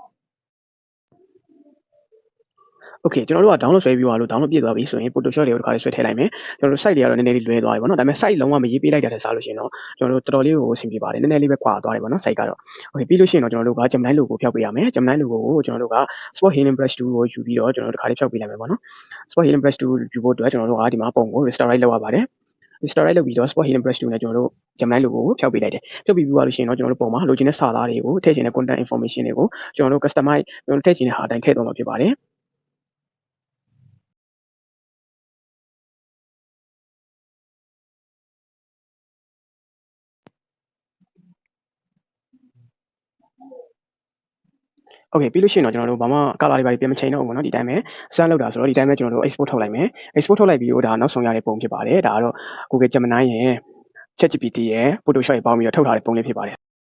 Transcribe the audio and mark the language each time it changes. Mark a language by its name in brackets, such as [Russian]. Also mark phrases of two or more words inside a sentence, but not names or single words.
[Burmese] โอเคကျွန်တော်တို့က download ဆွဲပြီးသွားလို့ download ပြည့်သွားပြီဆိုရင် Photoshop တွေကိုတစ်ခါလေးဆွဲထည့်လိုက်မယ်ကျွန်တော်တို့ site တွေကတော့နည်းနည်းလေးလွဲသွားပြီပေါ့နော်ဒါပေမဲ့ site လုံးဝမရေးပေးလိုက်တာတည်းစားလို့ရှိရင်တော့ကျွန်တော်တို့တော်တော်လေးကိုအဆင်ပြေပါတယ်နည်းနည်းလေးပဲကွာ သွားတယ်ပေါ့နော် site ကတော့โอเคပြီးလို့ရှိရင်တော့ကျွန်တော်တို့က Gemini logo ဖျောက်ပေးရမယ် Gemini logo ကိုကျွန်တော်တို့က Spot Healing Brush Tool ကိုယူပြီးတော့ကျွန်တော်တို့တစ်ခါလေးဖျောက်ပေးလိုက်မယ်ပေါ့နော် Spot Healing Brush Tool ယူဖို့အတွက်ကျွန်တော်တို့ကဒီမှာပုံကို [English] restore right [Burmese] လုပ်ရပါတယ် [English] restore right [Burmese] လုပ်ပြီးတော့ Spot Healing Brush Tool နဲ့ကျွန်တော်တို့ Gemini logo ကိုဖျောက်ပေးလိုက်တယ်ဖျောက်ပြီးသွားလို့ရှိရင်တော့ကျွန်တော်တို့ပုံမှာလိုချင်တဲ့စာသားတွေကိုထည့်ချင်တဲ့ [English] content information [Burmese] တွေကိုကျွန်တော်တို့ customize ကျွန်တော်ထည့်ချင်တဲ့ဟာအတိုင်းထည့်သွားမှာဖြစ်ပါတယ် โอเคပြီးလို့ရှိရင်တော့ကျွန်တော်တို့ဘာမှ color တွေပါပြန်မချိန်တော့ဘူးပေါ့နော်ဒီတိုင်းပဲ scan လောက်တာဆိုတော့ဒီတိုင်းပဲကျွန်တော်တို့ export ထုတ်လိုက်မယ် export ထုတ်လိုက်ပြီးတော့ဒါနောက်ဆုံးရတဲ့ပုံဖြစ်ပါတယ်ဒါကတော့ Google Gemini ရဲ့ ChatGPT ရဲ့ Photoshop ရဲ့ပေါင်းပြီးတော့ထုတ်ထားတဲ့ပုံလေးဖြစ်ပါတယ်